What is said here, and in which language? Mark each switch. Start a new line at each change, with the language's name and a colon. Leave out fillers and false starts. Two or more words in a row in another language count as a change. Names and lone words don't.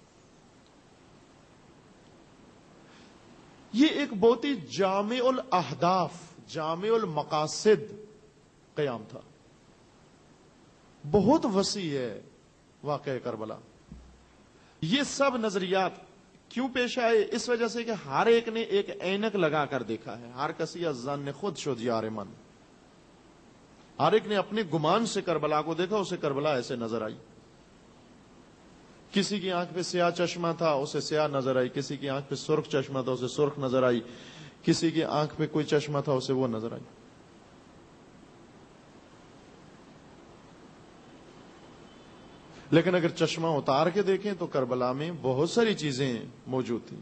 Urdu: یہ ایک بہت ہی جامع الاہداف, جامع المقاصد قیام تھا. بہت وسیع ہے واقعہ کربلا. یہ سب نظریات کیوں پیش آئے؟ اس وجہ سے کہ ہر ایک نے ایک اینک لگا کر دیکھا ہے.
Persian: ہر کسی از ظن خود شد یار من.
Urdu: ہر ایک نے اپنے گمان سے کربلا کو دیکھا, اسے کربلا ایسے نظر آئی. کسی کی آنکھ پہ سیاہ چشمہ تھا, اسے سیاہ نظر آئی. کسی کی آنکھ پہ سرخ چشمہ تھا, اسے سرخ نظر آئی. کسی کی آنکھ پہ کوئی چشمہ تھا, اسے وہ نظر آئی. لیکن اگر چشمہ اتار کے دیکھیں تو کربلا میں بہت ساری چیزیں موجود تھیں.